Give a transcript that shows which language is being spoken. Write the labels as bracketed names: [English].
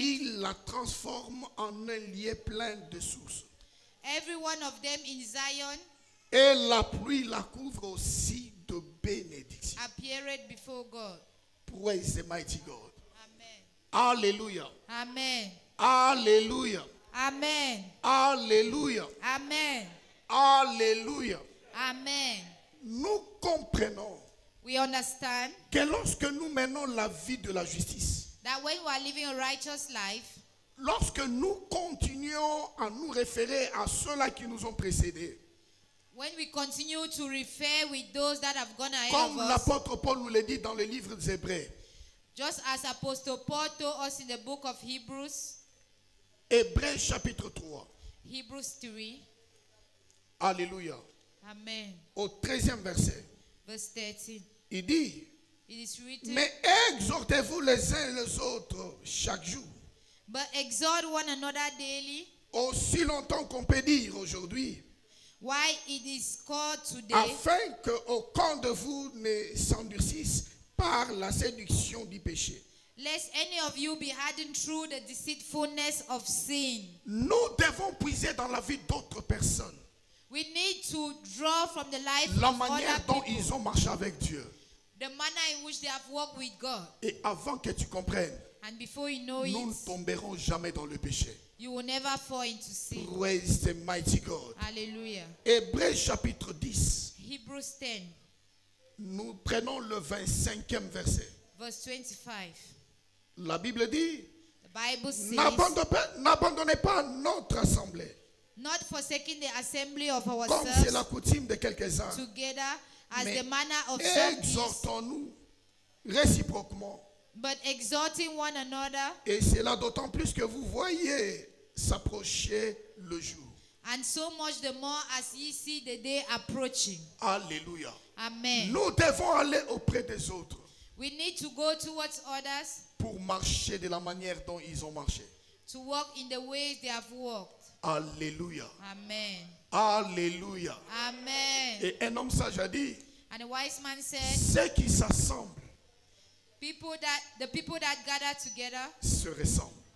[French] il la transforme en un lieu plein de sources. [English] every one of them in Zion [French] Et la pluie la couvre aussi de bénédictions. [English] appeared before God. Praise the mighty God. Amen. [French] Alléluia. [English] Amen. [French] Alléluia. [English] Amen. [French] Alléluia. [English] Amen. [French] Alléluia. [English] Amen. [French] Nous comprenons [English] We understand [French] que lorsque nous menons la vie de la justice, [English] that when we are living a righteous life, [French] lorsque nous continuons à nous référer à ceux-là qui nous ont précédés, [English] when we continue to refer with those that have gone ahead [French] comme [English] of us, [French] l'apôtre Paul nous le dit dans le livre des Hébreux, [English] just as Apostle Paul told us in the book of Hebrews, [French] Hébreux chapitre 3, [English] Hebrews 3, [French] alléluia, [English] Amen, [French] au 13e verset, [English] verse 13, [French] il dit, [English] it is written, [French] mais exhortez-vous les uns les autres chaque jour, [English] but exhort one another daily, [French] aussi longtemps qu'on peut dire aujourd'hui, [English] while it is called today, [French] afin qu'aucun de vous ne s'endurcisse par la séduction du péché. [English] lest any of you be hardened through the deceitfulness of sin. [French] Nous devons puiser dans la vie d'autres personnes [English] We need to draw from the life [French] la [English] of [French] manière [English] other [French] dont [English] people, [French] ils ont marché avec Dieu. [English] the manner in which they have walked with God. [French] Et avant que tu comprennes, [English] And before you know [French] nous ne [English] it, [French] tomberons jamais dans le péché. [English] you will never fall into sin. Praise the mighty God. Hallelujah. [French] Hébreux chapitre 10, [English] Hebrews 10, [French] nous prenons le 25e verset. [English] verse 25. [French] La Bible dit, [English] The Bible says, [French] n'abandonnez pas notre assemblée, [English] not forsaking the assembly of [French] comme c'est [English] ourselves [French] la coutume de quelques-uns, [English] together as [French] mais [English] the manner of some is, [French] exhortons-nous réciproquement. [English] but exhorting one another, [French] Et cela d'autant plus que vous voyez s'approcher le jour. [English] and so much the more as ye see the day approaching. [French] Alléluia. [English] Amen. [French] Nous devons aller auprès des autres [English] We need to go towards others [French] pour marcher de la manière dont ils ont marché. [English] to walk in the ways they have walked. [French] Alléluia. [English] Amen. [French] Alléluia. [English] Amen. [French] Et un homme sage a dit, [English] And the wise man said, [French] ceux qui s'assemblent [English] the people that gather together, [French] se ressemblent.